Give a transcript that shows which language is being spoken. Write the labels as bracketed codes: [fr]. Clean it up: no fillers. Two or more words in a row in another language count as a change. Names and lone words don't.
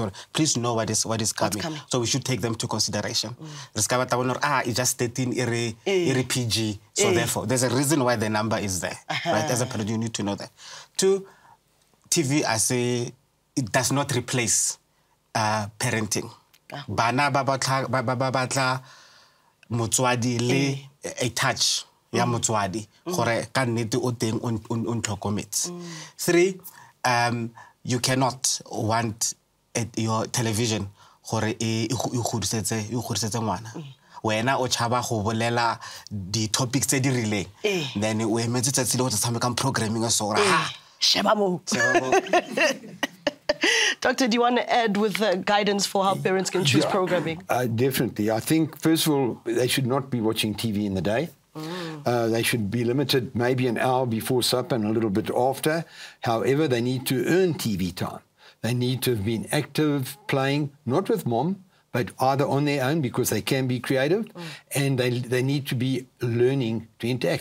[en] Or please know what is coming. So we should take them to consideration. It's just 13 PG. So therefore, there's a reason why the number is there. Right? As a parent, you need to know that. 2, TV, I say, it does not replace parenting. [tn] Bana babatla motswadi le [en] a touch. [tn] Ya motswadi gore ka nnete o teng on tlhokometse. [en] 3, you cannot want your television [tn] gore e godisetse ngwana. Wena o chaba go bolela di topics tse di rileng, then o emetse tsatsi le go tshameka programming so sheba mo. [en] Doctor, do you want to add with guidance for how parents can choose programming? Definitely. I think, first of all, they should not be watching TV in the day. They should be limited maybe an hour before supper and a little bit after. However, they need to earn TV time. They need to have been active, playing, not with mom, but either on their own because they can be creative, and they need to be learning to interact.